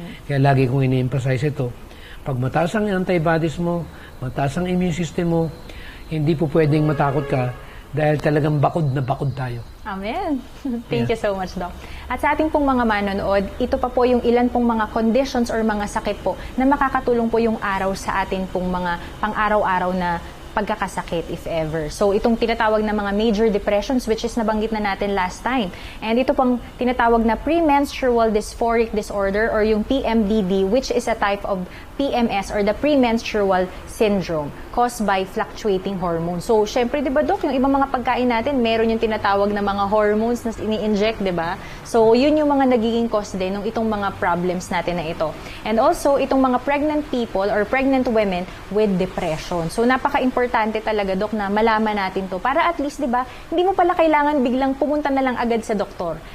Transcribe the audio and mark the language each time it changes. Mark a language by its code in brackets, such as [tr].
[tl] Kaya lagi kong ini-emphasize ito. Pag mataas ang antibodies mo, mataas ang immune system mo, hindi po pwedeng matakot ka dahil talagang bakod na bakod tayo. [en] Amen. Thank you so much, Doc. [tl] At sa ating pong mga manonood, ito pa po yung ilan pong mga conditions or mga sakit po na makakatulong po yung araw sa atin pong mga pang-araw-araw na pagkakasakit, if ever. So, itong tinatawag na mga major depressions, which is nabanggit na natin last time. [en] And [tl] ito pong tinatawag na [en] premenstrual dysphoric disorder or yung PMDD, which is a type of PMS or the premenstrual syndrome caused by fluctuating hormones. [tl] So, syempre, di ba, Dok, yung ibang mga pagkain natin, meron yung tinatawag na mga hormones na ini-inject, di ba? So, yun yung mga nagiging cause din ng itong mga problems natin na ito. [en] And also, itong mga pregnant people or pregnant women with depression. [tl] So, napaka-importante talaga, Dok, na malaman natin to para at least, di ba, hindi mo pala kailangan biglang pumunta na lang agad sa doktor.